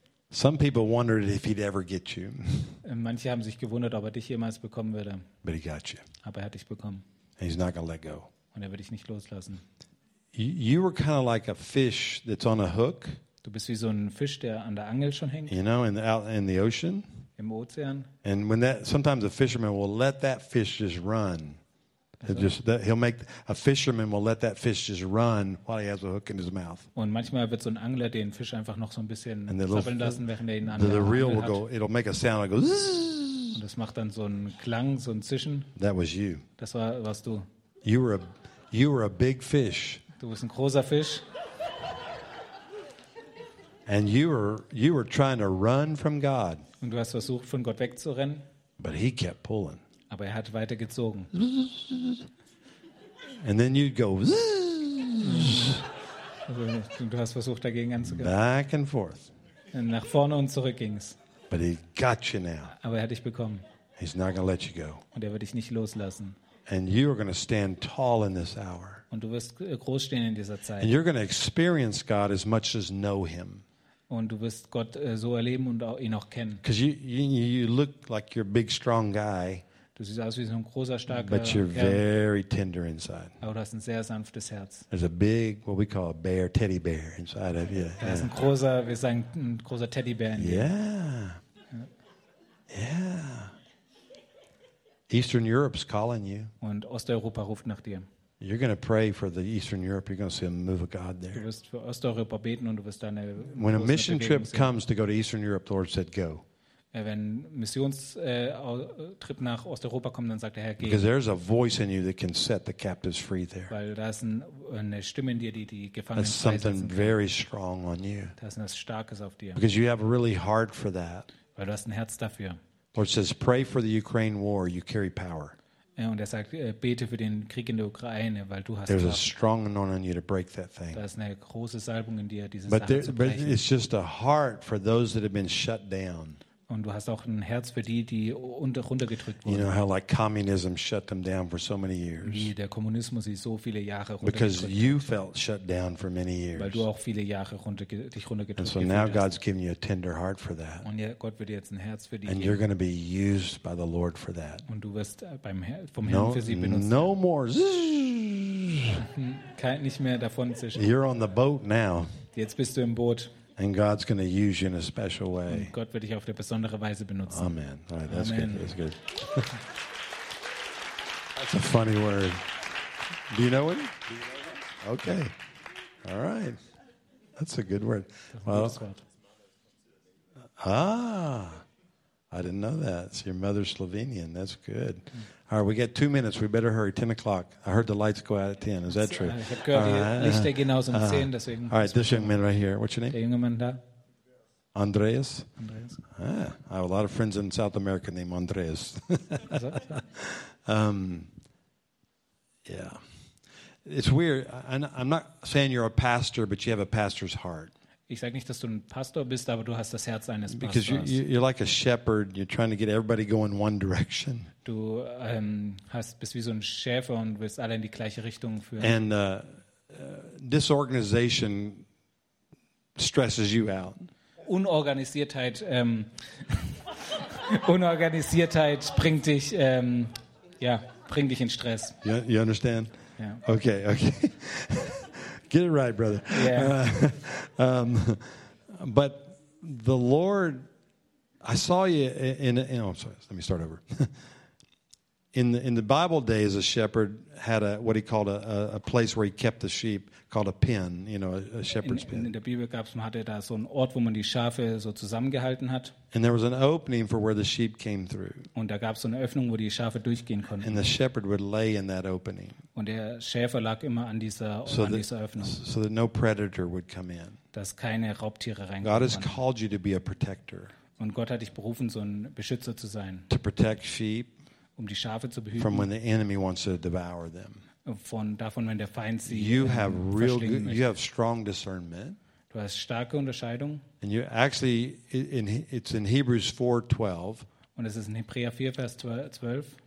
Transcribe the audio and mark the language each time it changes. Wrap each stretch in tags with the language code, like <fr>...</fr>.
<en>Some people wondered if he'd ever get you.</en> <de>Manche haben sich gewundert, ob er dich jemals bekommen würde.</de> <en>But he got you.</en> <de>Aber er hat dich bekommen.</de> <en>And he's not gonna let go.</en> <de>Und er wird dich nicht loslassen.</de> <en>You were kind of like a fish that's on a hook.</en> <de>Du bist wie so ein Fisch, der an der Angel schon hängt.</de> <en>You know, in the ocean.</en> <de>Im Ozean.</de> <en>And when that, sometimes a fisherman will let that fish just run. A fisherman will let that fish just run while he has a hook in his mouth.</en> <de>Und manchmal wird so ein Angler den Fisch einfach noch so ein bisschen zappeln lassen, während er ihn an der</de> <en>Reel will go, it'll make a sound, it'll go,</en> <de>und das macht dann so einen Klang, so ein Zischen.</de> <en>That was you.</en> <de>Das warst du.</de> <en>You were a big fish.</en> <de>Du bist ein großer Fisch.</de> <en>And you were trying to run from God.</en> <de>Und du hast versucht, von Gott wegzurennen.</de> <en>But he kept pulling.</en> <de>Aber er hat weitergezogen.</de> <en>And then you'd go.</en> <de>Also, du hast versucht, dagegen anzugehen.</de> <en>Back and forth.</en> <de>Und nach vorne und zurück ging's.</de> <en>But he got you now.</en> <de>Aber er hat dich bekommen.</de> <en>He's not gonna let you go.</en> <de>Und er wird dich nicht loslassen.</de> <en>And you are gonna stand tall in this hour.</en> <de>Und du wirst groß stehen in dieser Zeit.</de> <en>And you're gonna experience God as much as know Him.</en> <de>Und du wirst Gott so erleben und ihn auch kennen.</de> <en>Because you look like you're a big, strong guy.</en> <de>Du siehst aus wie so ein großer, starker Kerl.</de> <en>But you're very tender inside.</en> <de>Aber du hast ein sehr sanftes Herz.</de> <en>There's a big, what we call a bear, teddy bear inside of you.</en> <de>Da ist ein großer, wir sagen, ein großer Teddy Bear in dir.</de> <en>Yeah. Eastern Europe's calling you.</en> <de>Und Osteuropa ruft nach dir.</de> <en>You're going to pray for the Eastern Europe. You're going to see a move of God there.</en> <de>Du wirst für Osteuropa beten und du wirst deine.</de> <en>When a mission trip comes to go to Eastern Europe, the Lord said, go.</en> <de>Wenn Missionstrip nach Osteuropa kommt, dann sagt der Herr, geh.</de> <en>Because there's a voice in you that can set the captives free there.</en> <de>Weil da ist eine Stimme in dir, die die Gefangenen freisetzen kann.</de> <en>That's something very strong on you.</en> <de>Da ist etwas Starkes auf dir.</de> <en>Because you have a really heart for that.</en> <de>Weil du hast ein Herz dafür.</de> <en>Lord says, pray for the Ukraine war. You carry power.</en> <de>Und er sagt, bete für den Krieg in der Ukraine, weil du hast.</de> <en>There's Kraft. A strong anointing you to break that thing.</en> <de>Da ist eine große Salbung in dir, diese</de> <en>but</en> <de>Sache</de> <en>there,</en> <de>zu brechen.</de> <en>But it's just a heart for those that have been shut down.</en> <de>Und du hast auch ein Herz für die, die runtergedrückt wurden.</de> <en>You know how like communism shut them down for so many years.</en> <de>Wie der Kommunismus sie so viele Jahre runtergedrückt hat.</de> <en>Because you felt shut down for many years.</en> <de>Weil du auch viele Jahre dich runtergedrückt hast.</de> <en>And so now God's giving you a tender heart for that.</en> <de>Und ja, Gott wird dir jetzt ein Herz für die.</de> <en>And you're going to be used by the Lord for that.</en> <de>Und du wirst vom Herrn für sie benutzt.</de> <en>No more.</en> <de>Kein nicht mehr davon zischen.</de> <en>You're on the boat now.</en> <de>Jetzt bist du im Boot.</de> <en>And God's going to use you in a special way.</en> <de>Und Gott wird dich auf eine besondere Weise benutzen.</de> <en>Amen. All right, that's Amen. Good. That's good. That's a funny word. Do you know it? Okay. All right. That's a good word. Well, I didn't know that. It's your mother's Slovenian. That's good. All right, we got 2 minutes. We better hurry. 10 o'clock. I heard the lights go out at 10. Is that true?</en> <de>Ich hab gehört, die Lichter gehen aus um 10, deswegen.</de> <en>All right, this young man right here. What's your name?</en> <de>Der junge Mann da.</de> <en>Andreas. I have a lot of friends in South America named Andreas. yeah. It's weird. I'm not saying you're a pastor, but you have a pastor's heart.</en> <de>Ich sage nicht, dass du ein Pastor bist, aber du hast das Herz eines Pastors.</de> <en>Because you're like a shepherd, you're trying to get everybody going one direction.</en> <de>Du bist wie so ein Schäfer und willst alle in die gleiche Richtung führen.</de> <en>And disorganization stresses you out.</en> <de>Unorganisiertheit bringt dich in Stress.</de> <en>You understand? Yeah. Okay. Get it right, brother. Yeah. But the Lord, I saw you in the Bible days, a shepherd had what he called a place where he kept the sheep called a pen, you know, a shepherd's pen.</en> <de>In der Bibel hatte er da so einen Ort, wo man die Schafe so zusammengehalten hat.</de> <en>And there was an opening for where the sheep came through.</en> <de>Und da gab's so eine Öffnung, wo die Schafe durchgehen konnten.</de> <en>And the shepherd would lay in that opening.</en> <de>Und der Schäfer lag immer an dieser Öffnung.</de> <en>So that no predator would come in.</en> <de>Dass keine Raubtiere reinkommen.</de> <en>God has called you to be a protector.</en> <de>Und Gott hat dich berufen, so ein Beschützer zu sein.</de> <en>To protect sheep.</en> <de>Um die Schafe zu behüten.</de> <en>From when the enemy wants to devour them.</en> <de>Davon, wenn der Feind sie</de> <en>you have real good, you have strong discernment.</en> <de>Du hast starke Unterscheidung.</de> <en>And you actually it's in Hebrews 4:12.</en> <de>Und es ist in Hebräer 4:12.</de>